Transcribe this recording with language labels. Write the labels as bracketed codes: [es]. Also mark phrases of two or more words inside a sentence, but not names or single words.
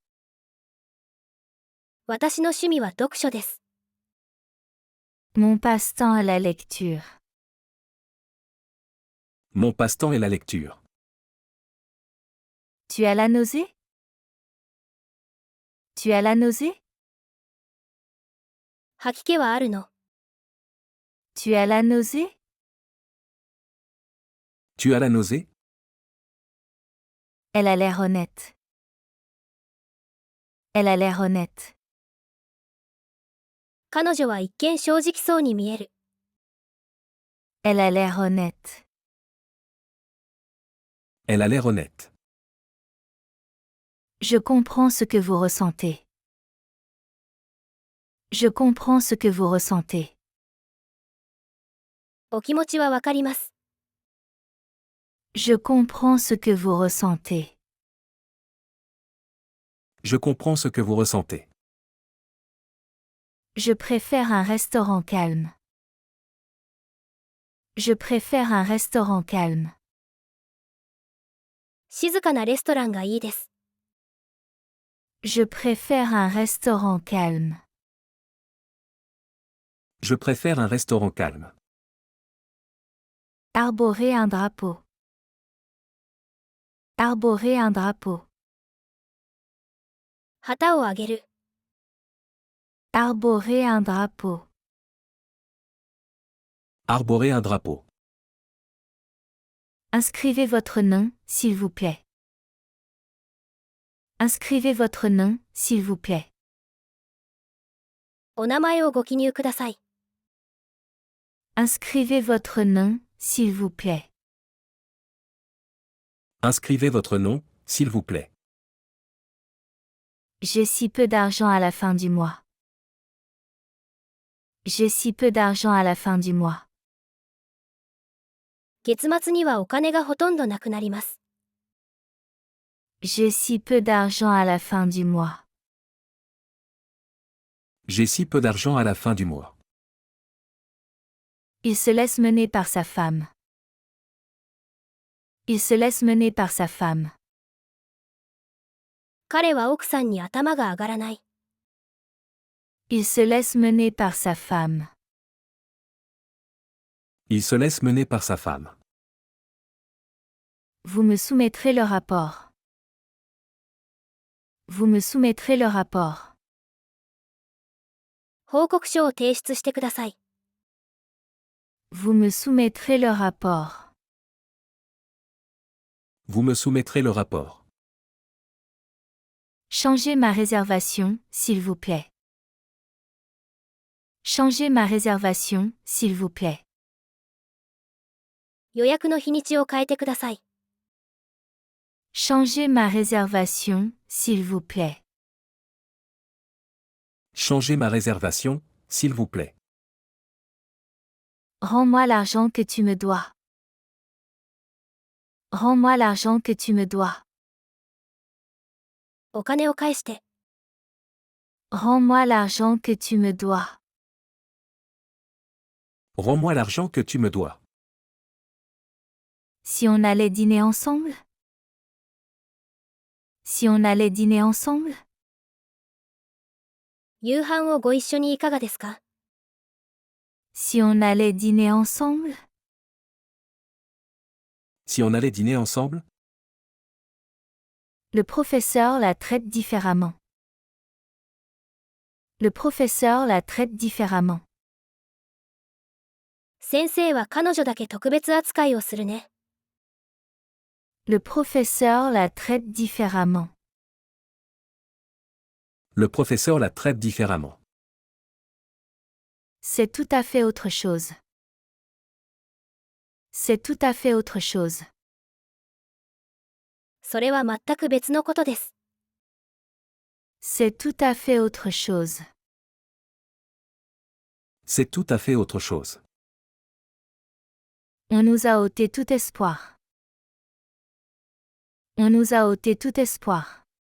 [ja] 私の趣味は読書です。 [fr] Mon passe-temps est la lecture. Mon passe-temps est la lecture. Tu as la nausée? Tu as la nausée? [ja] 吐き気はあるの。 [fr] Tu as la nausée? Tu as la nausée? Elle a l'air honnête. Elle a l'air honnête. [ja] 彼女は一見正直そうに見える。 [fr] Elle a l'air honnête. Elle a l'air honnête. Je comprends ce que vous ressentez. Je comprends ce que vous ressentez. [ja] お気持ちはわかります。 [fr] Je comprends ce que vous ressentez. Je comprends ce que vous ressentez. Je préfère un restaurant calme. Je préfère un restaurant calme. [ja] 静かなレストランがいいです。 [fr] Je préfère un restaurant calme. Je préfère un restaurant calme. Arborer un drapeau. Arborer un drapeau. [ja] 旗をあげる。 [fr] Arborer un drapeau. Arborer un drapeau. Inscrivez votre nom, s'il vous plaît. Inscrivez votre nom, s'il vous plaît. [ja] お名前をご記入ください。 [fr] Inscrivez votre nom, s'il vous plaît. Inscrivez votre nom, s'il vous plaît. J'ai si peu d'argent à la fin du mois. J'ai si peu d'argent à la fin du mois. [ja] 月末にはお金がほとんどなくなります。 [fr] J'ai si peu d'argent à la fin du mois. J'ai si peu d'argent à la fin du mois. Il se laisse mener par sa femme. Il se laisse mener par sa femme. [ja] 彼は奥さんに頭が上がらない。 [fr] Il se laisse mener par sa femme. Il se laisse mener par sa femme. Vous me soumettrez le rapport. Vous me soumettrez le rapport. [ja] 報告書を提出してください。 [fr] Vous me soumettrez le rapport. Vous me soumettrez le rapport. Changez ma réservation, s'il vous plaît. Changez ma réservation, s'il vous plaît. [ja] 予約の日にちを変えてください。 [fr] Changez ma réservation, s'il vous plaît. Changez ma réservation, s'il vous plaît. Rends-moi l'argent que tu me dois. Rends-moi l'argent que tu me dois. [ja] お金を返して。 [fr] Rends-moi l'argent que tu me dois. Rends-moi l'argent que tu me dois. Si on allait dîner ensemble? Si on allait dîner ensemble? [ja] 夕飯をご一緒にいかがですか？ [fr] Si on allait dîner ensemble? Si on allait dîner ensemble? Le professeur la traite différemment. Le professeur la traite différemment. [ja] 先生は彼女だけ特別扱いをするね。 [fr] Le professeur la traite différemment. Le professeur la traite différemment. C'est tout à fait autre chose. C'est tout à fait autre chose. [ja] それは全く別のことです。 [fr] C'est tout à fait autre chose. C'est tout à fait autre chose. On nous a ôté tout espoir. On nous a ôté tout espoir.